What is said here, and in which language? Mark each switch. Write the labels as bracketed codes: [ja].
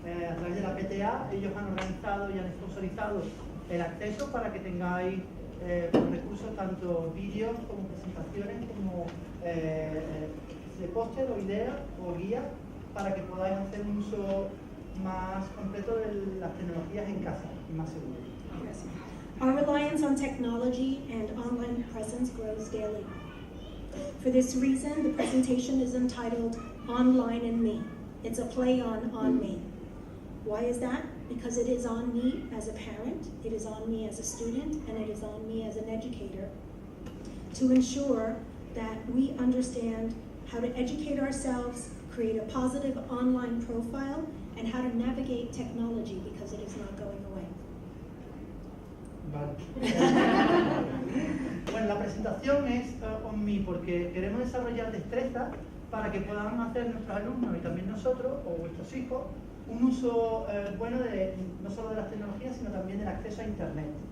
[es] A través de la PTA, ellos han organizado y han sponsorizado el acceso para que tengáis recursos, tanto vídeos como presentaciones, como de póster o ideas o guías, para que podáis hacer un uso más completo de las tecnologías en casa y más seguro. [en] Yes. Our reliance on technology and online presence grows daily. For this reason, the presentation is entitled Online and Me. It's a play on ONme. Why is that? Because it is on me as a parent, it is on me as a student, and it is on me as an educator to ensure that we understand how to educate ourselves, create a positive online profile, and how to navigate technology because it is not going away. [es] Vale. Bueno, la presentación es ONme porque queremos desarrollar destrezas para que puedan hacer nuestros alumnos y también nosotros o vuestros hijos un uso bueno no solo de las tecnologías, sino también del acceso a Internet.